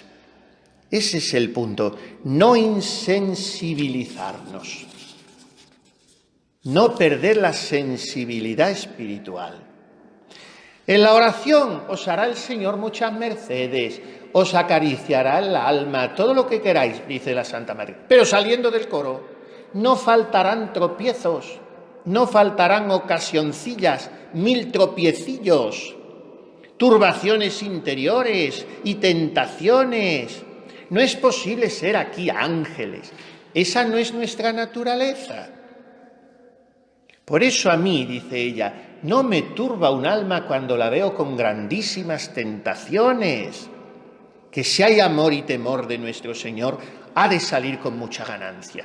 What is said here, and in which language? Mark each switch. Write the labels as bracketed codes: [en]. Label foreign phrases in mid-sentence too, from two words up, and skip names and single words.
[es] Ese es el punto, no insensibilizarnos, no perder la sensibilidad espiritual. En la oración os hará el Señor muchas mercedes, os acariciará el alma, todo lo que queráis, dice la Santa Madre. Pero saliendo del coro, no faltarán tropiezos, no faltarán ocasioncillas, 1000 tropiecillos, turbaciones interiores y tentaciones. No es posible ser aquí ángeles, esa no es nuestra naturaleza. Por eso a mí, dice ella, no me turba un alma cuando la veo con grandísimas tentaciones, que si hay amor y temor de nuestro Señor, ha de salir con mucha ganancia.